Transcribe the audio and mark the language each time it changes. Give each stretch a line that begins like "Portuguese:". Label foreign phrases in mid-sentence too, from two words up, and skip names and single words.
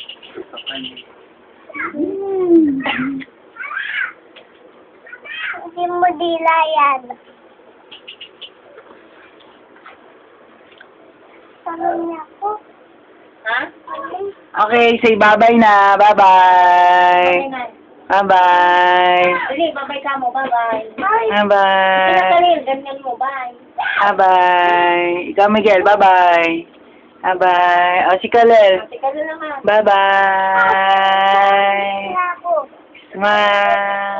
Filipino: Hindi mo dila yan. Tanong niya ako. Ha? Okay,
English: say bye-bye
Filipino: na. Bye-bye. Okay na. Bye-bye.
Cebuano: Dali, babay ka mo.
Filipino: Bye-bye. Bye. Bye-bye. Kaya ganyan mo. Bye. Bye-bye. Ikaw, Miguel. Bye-bye. Bye-bye. O, si Kalel. Tika na lang ha. Bye-bye. Ako. Smile.